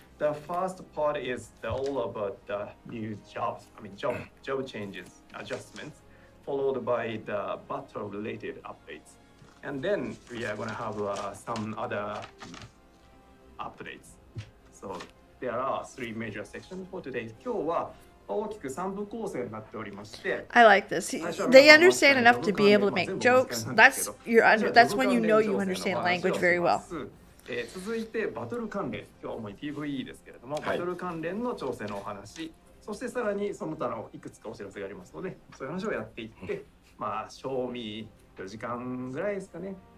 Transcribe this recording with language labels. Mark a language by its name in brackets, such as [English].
[English] The first part is all about the new jobs. I mean, job changes, adjustments, followed by the battle-related updates. And then we are going to have some other updates. So there are 3 major sections for today. [Japanese] 今日は大きく3部構成になっておりまして。 [English] I like this. They understand enough to be able to make jokes. That's when you know you understand language very well. [Japanese] 続いてバトル関連、今日は主に PVE ですけれども、バトル関連の調整のお話、そしてさらにその他のいくつかお知らせがありますので、そういう話をやっていって、まあ賞味4時間ぐらいですかね。